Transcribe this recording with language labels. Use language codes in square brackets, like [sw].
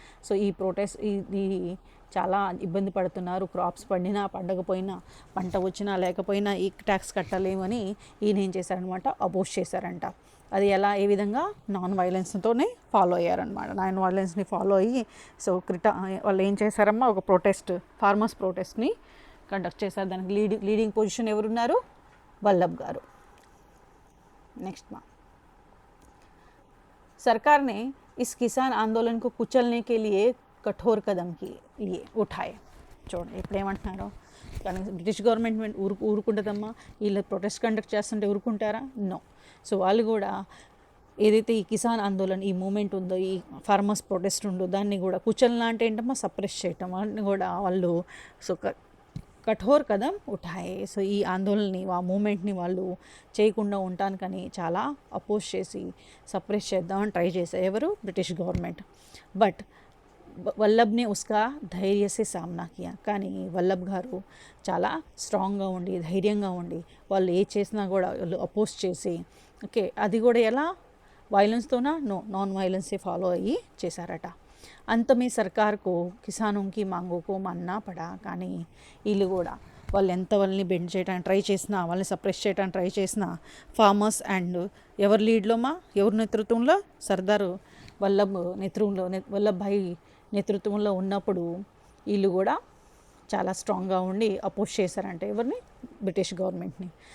[te] So ఈ protest ఇది చాలా ఇబ్బంది పడుతున్నారు, క్రాప్స్ పండినా పండకపోయినా, పంట వచ్చినా లేకపోయినా ఈ ట్యాక్స్ కట్టలేమని ఈయన ఏం చేశారనమాట, అపోజ్ చేశారంట. అది ఏ విధంగా నాన్ వైలెన్స్తోనే ఫాలో అయ్యారనమాట. నాన్ వైలెన్స్ని ఫాలో అయ్యి సో వాళ్ళు ఏం చేశారమ్మా, ఒక ఫార్మర్స్ ప్రొటెస్ట్ని కండక్ట్ చేశారు. దానికి లీడింగ్ పొజిషన్ ఎవరున్నారు, వల్లభ్ గారు. [hi] नेक्स्ट माँ, सरकार ने इस किसान आंदोलन को कुचलने के लिए कठोर कदम उठाए. [te] చూడండి ఇప్పుడు ఏమంటున్నారో, కానీ బ్రిటిష్ గవర్నమెంట్ ఊరుకుంటుందమ్మా, వీళ్ళు ప్రొటెస్ట్ కండక్ట్ చేస్తుంటే ఊరుకుంటారా, నో. సో వాళ్ళు కూడా ఏదైతే ఈ కిసాన్ ఆందోళన ఈ మూమెంట్ ఉందో, ఈ ఫార్మర్స్ ప్రొటెస్ట్ ఉందో, దాన్ని కూడా కుచలన అంటే ఏంటమ్మా, సప్రెస్ చేయటం, వాటిని కూడా వాళ్ళు సో కఠోర్ కదం ఉఠాయే. సో ఈ ఆందోళనని, ఆ మూమెంట్ని వాళ్ళు చేయకుండా ఉండటానికని చాలా అపోజ్ చేసి సప్రెస్ చేద్దామని ట్రై చేశారు ఎవరు, British government. [hi] But వల్లభ్ని ఉస్కా ధైర్యసే Saamana Kia. [te] కానీ వల్లభ్ గారు చాలా స్ట్రాంగ్గా ఉండి, ధైర్యంగా ఉండి, వాళ్ళు ఏ చేసినా కూడా వాళ్ళు అపోజ్ చేసి అది కూడా ఎలా, వైలెన్స్తోనా, నో, నాన్ వైలెన్సే ఫాలో అయ్యి చేశారట. [hi] अंत में सरकार को किसानों की मांगों को मानना पड़ा. [te] కానీ వీళ్ళు కూడా వాళ్ళు ఎంత వాళ్ళని బెండ్ చేయడానికి ట్రై చేసినా, వాళ్ళని సప్రెస్ చేయడానికి ట్రై చేసినా, ఫార్మర్స్ అండ్ ఎవరి లీడ్లోమా, ఎవరి నేతృత్వంలో, సర్దార్ వల్లభాయ్ నేతృత్వంలో ఉన్నప్పుడు వీళ్ళు కూడా చాలా స్ట్రాంగ్గా ఉండి అపోజ్ చేశారంటే ఎవరిని, బ్రిటిష్ గవర్నమెంట్ని.